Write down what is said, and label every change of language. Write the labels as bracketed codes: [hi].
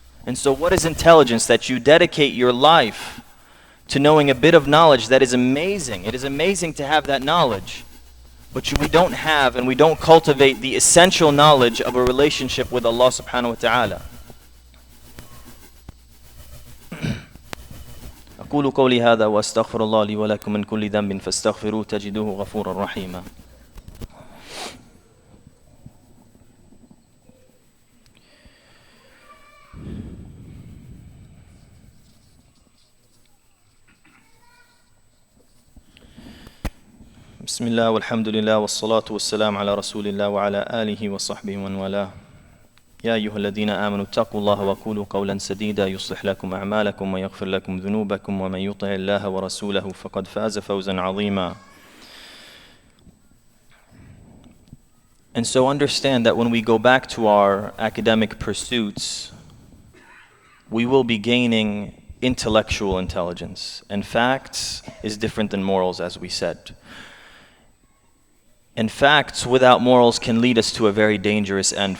[en] And so what is intelligence? That you dedicate your life to knowing a bit of knowledge that is amazing. It is amazing to have that knowledge. But we don't have and we don't cultivate the essential knowledge of a relationship with Allah subhanahu wa ta'ala. [ar] أقول قولي هذا وأستغفر الله لي ولكم من كل ذنب فاستغفروه تجدوه غفورا رحيما. بسم الله والحمد لله والصلاة والسلام على رسول الله وعلى آله وصحبه ومن والاه. يا أيها الذين آمنوا اتقوا الله وقولوا قولا سديدا يصلح لكم أعمالكم ويغفر لكم ذنوبكم ومن يطع الله ورسوله فقد فاز فوزا عظيما. [en] And so understand that when we go back to our academic pursuits, we will be gaining intellectual intelligence. And facts is different than morals, as we said. And facts without morals can lead us to a very dangerous end.